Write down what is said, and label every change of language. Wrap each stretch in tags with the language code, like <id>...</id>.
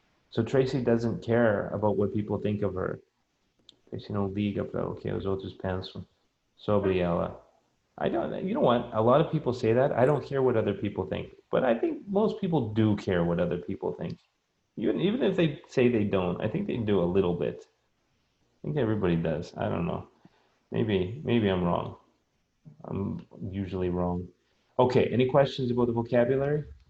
<en>So Tracy doesn't care about what people think of her.</en> <pt>Tracy não liga para o que os outros pensam sobre ela.</pt> <en>I don't, you know what? A lot of people say that. I don't care what other people think, but I think most people do care what other people think. Even if they say they don't, I think they do a little bit. I think everybody does. I don't know. Maybe I'm wrong. I'm usually wrong. Okay, any questions about the vocabulary?</en>